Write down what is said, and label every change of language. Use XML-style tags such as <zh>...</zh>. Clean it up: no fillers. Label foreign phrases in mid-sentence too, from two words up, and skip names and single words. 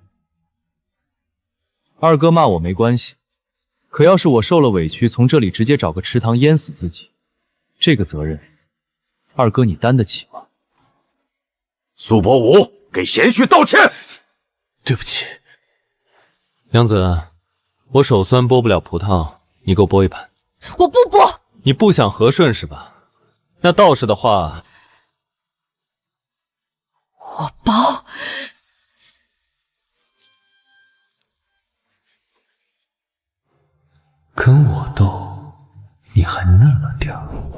<zh>二哥罵我沒關係，可要是我受了委屈，從這裡直接找個池塘淹死自己，這個責任，二哥你擔得起嗎？蘇伯武，給賢婿道歉。對不起，娘子，我手酸剝不了葡萄，你給我剝一盤。我不剝。你不想和順是吧？那道士的話，我包。跟我鬥，你還嫩了點兒。</zh>